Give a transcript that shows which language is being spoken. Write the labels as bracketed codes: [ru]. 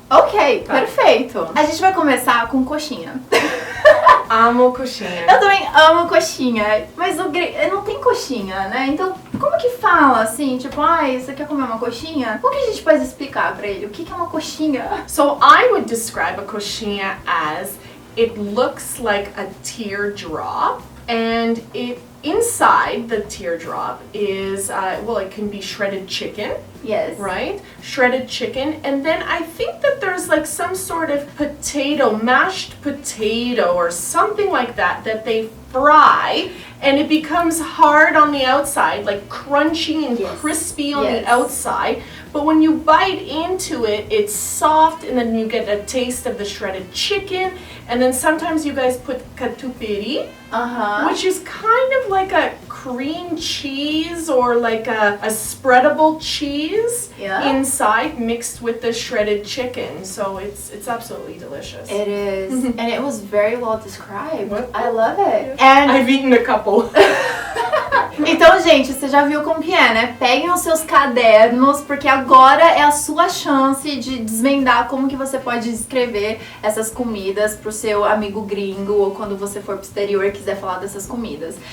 [pt] Ok, perfeito. A gente vai começar com coxinha. Amo coxinha. Eu também amo coxinha, mas o gringo não tem coxinha, né? Então, como que fala assim? Tipo, você quer comer uma coxinha? Como que a gente pode explicar pra ele o que é uma coxinha? [en] So I would describe a coxinha as it looks like a teardrop, and inside the teardrop is, it can be shredded chicken. Yes. Right? Shredded chicken. And then I think that there's like some sort of potato, mashed potato or something like that they fry, and it becomes hard on the outside, like crunchy and crispy on the outside. But when you bite into it, it's soft, and then you get a taste of the shredded chicken. And then sometimes you guys put catupiry, which is kind of like a cream cheese or like a spreadable cheese inside mixed with the shredded chicken. So it's absolutely delicious. It is. And it was very well described. What? I love it. And I've eaten a couple. [pt] então, gente, você já viu como que é, né? Peguem os seus cadernos, porque agora é a sua chance de desvendar como que você pode escrever essas comidas pro seu amigo gringo ou quando você for pro exterior e quiser falar dessas comidas.